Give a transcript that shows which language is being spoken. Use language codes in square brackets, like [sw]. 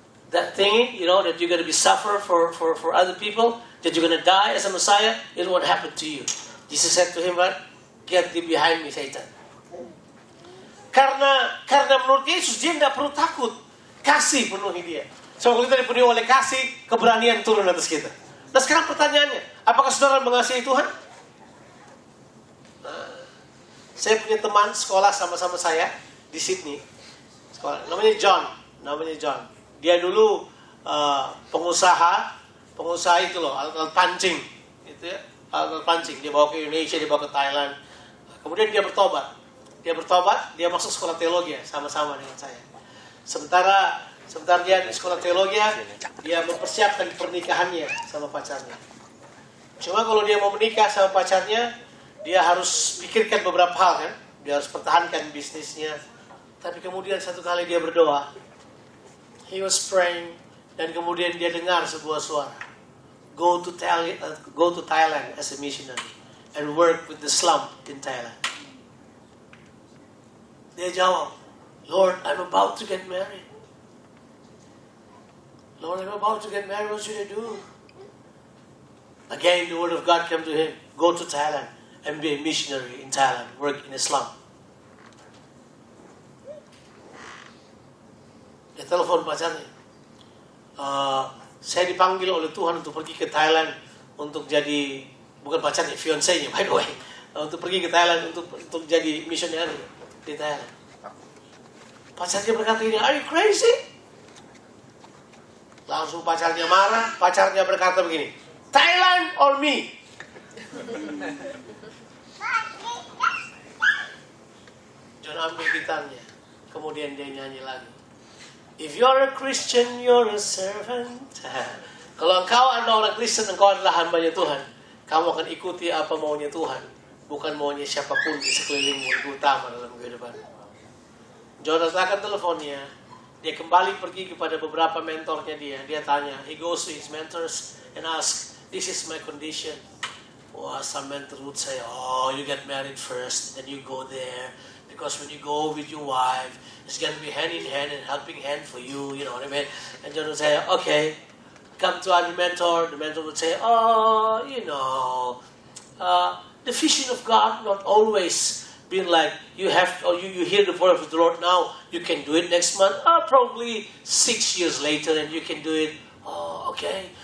[en] That thing, that you're going to be suffer for other people, that you're going to die as a Messiah, it won't happen to you. Jesus said to him, "What? Get thee behind me, Satan." [id] Karena menurut Yesus dia tidak perlu takut. Kasih penuhi dia. So kalau kita dipenuhi oleh kasih, keberanian turun atas kita. Nah sekarang pertanyaannya, apakah saudara mengasihi Tuhan? Saya punya teman sekolah sama-sama saya di Sydney. Sekolah, namanya John. Dia dulu pengusaha itu loh, alat pancing, gitu ya, alat pancing. Dia bawa ke Indonesia, dia bawa ke Thailand. Kemudian dia bertobat, dia masuk sekolah teologi sama-sama dengan saya. Sementara dia di sekolah teologi, dia mempersiapkan pernikahannya sama pacarnya. Cuma kalau dia mau menikah sama pacarnya, dia harus pikirkan beberapa hal kan. Dia harus pertahankan bisnisnya. Tapi kemudian satu kali dia berdoa. [en] He was praying. [id] Dan kemudian dia dengar sebuah suara. [en] Go to Thailand as a missionary. And work with the slum in Thailand. [id] Dia jawab, [en] Lord, I'm about to get married. What should I do? Again, the word of God came to him. Go to Thailand and be a missionary in Thailand. Work in a slum. [id] Dia telepon pacarnya. Saya dipanggil oleh Tuhan untuk pergi ke Thailand untuk jadi, bukan pacarnya, fiancé-nya [en] by the way. [id] Untuk pergi ke Thailand untuk jadi missionary di Thailand. Pacarnya berkata ini, [en] are you crazy? [id] Langsung pacarnya marah. Pacarnya berkata begini, [en] Thailand or me? [id] John ambil gitarnya. Kemudian dia nyanyi lagi. [en] If you're a Christian, you're a servant. [id] Kalau engkau adalah orang Kristen, engkau adalah hambanya Tuhan. Kamu akan ikuti apa maunya Tuhan, bukan maunya siapapun di sekelilingmu. Itu utama dalam kehidupan. John letakkan teleponnya. Dia kembali pergi kepada beberapa mentornya dia. Dia tanya, [en] he goes to his mentors and asks, this is my condition. Wah, some mentor would say, oh, you get married first, then you go there, Because when you go with your wife, it's going to be hand in hand and helping hand for you, you know what I mean? And John would say, okay, come to our mentor. The mentor would say, oh, you know, the vision of God not always being like, you have, or you hear the voice of the Lord now, you can do it next month, or probably 6 years later, and you can do it. Oh, okay.